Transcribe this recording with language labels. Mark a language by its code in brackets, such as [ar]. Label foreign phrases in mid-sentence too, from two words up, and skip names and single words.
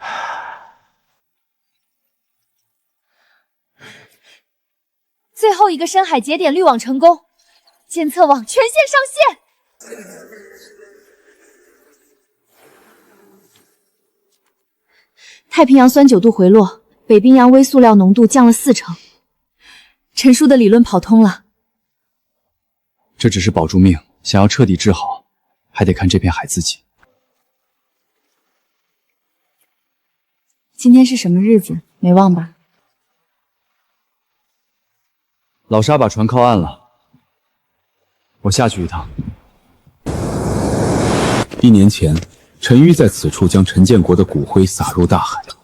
[zh] 最後一個深海節點濾網成功，監測網全線上線。太平洋酸鈾度回落，北冰洋微塑料濃度降了40%。陳叔的理論跑通了。這只是保住命，想要徹底治好，還得看這片海自己。今天是什麼日子？沒忘吧？老沙把船靠岸了，我下去一趟。1年前，陳玉在此處將陳建國的骨灰撒入大海。